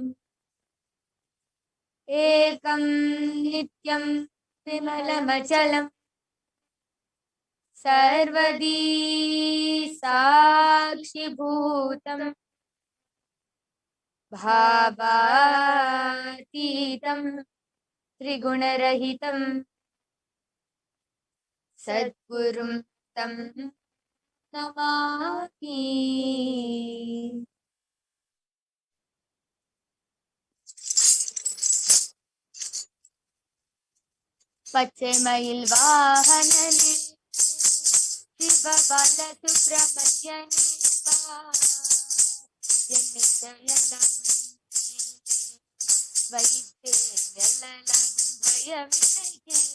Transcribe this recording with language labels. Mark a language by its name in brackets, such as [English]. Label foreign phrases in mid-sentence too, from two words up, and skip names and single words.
[Sanskrit] एकं नित्यं विमलमचलं सर्वदी साक्षिभूतं भावातीतं त्रिगुणरहितं सद्गुरुं तं नमामि. [Tamil] பச்சைமயில் வாகனனே சிவபால சுப்பிரமணியனே என்னை தள்ளலாம் வைத்தேன் எல்லளவும் பயமில்லையே.